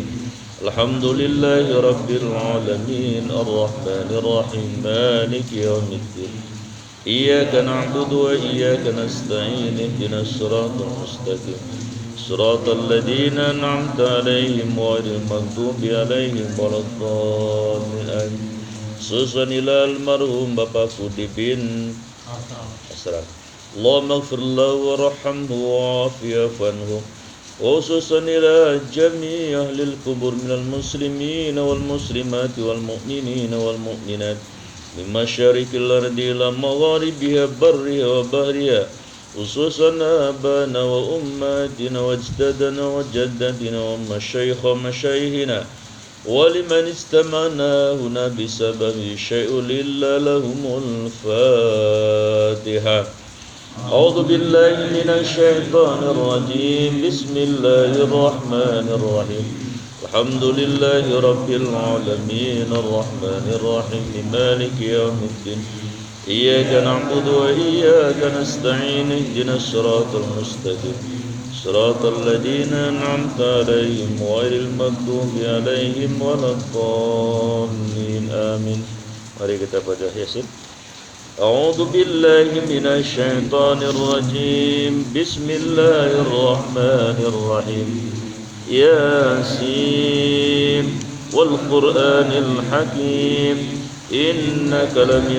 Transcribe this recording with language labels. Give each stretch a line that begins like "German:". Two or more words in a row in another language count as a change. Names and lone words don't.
Arabic: الحمد لله رب العالمين الرحمن الرحيم مالك يوم الدين إياك نعبد وإياك نستعين اهدنا الصراط المستقيم صراط الذين أنعمت عليهم غير المغضوب عليهم ولا الضالين. سوسن إلى المرحوم Bapak Fudi bin Asraf. اللهم اغفر له وارحمه وعافه عنه. خصوصا إلى جميع أهل القبور من المسلمين والمسلمات والمؤمنين والمؤمنات من مشارق الأرض إلى مغاربها برها وبحرها خصوصا آباءنا وأمهاتنا وأجدادنا وجداتنا ومشايخ ومشايخنا ولمن استمعنا هنا بسبب شيء إلا لهم الفاتحة. أعوذ بالله من الشيطان الرجيم. بسم الله الرحمن الرحيم. الحمد لله رب العالمين الرحمن الرحيم مالك يوم الدين إياك نعبد وإياك نستعين اهدنا الصراط المستقيم صراط الذين أنعمت عليهم غير المغضوب عليهم ولا الضالين آمين.
Indonesian: Mari kita baca Yasin.
Arabic: أعوذ بالله من الشيطان الرجيم بسم الله الرحمن الرحيم ياسين والقرآن الحكيم إنك لمن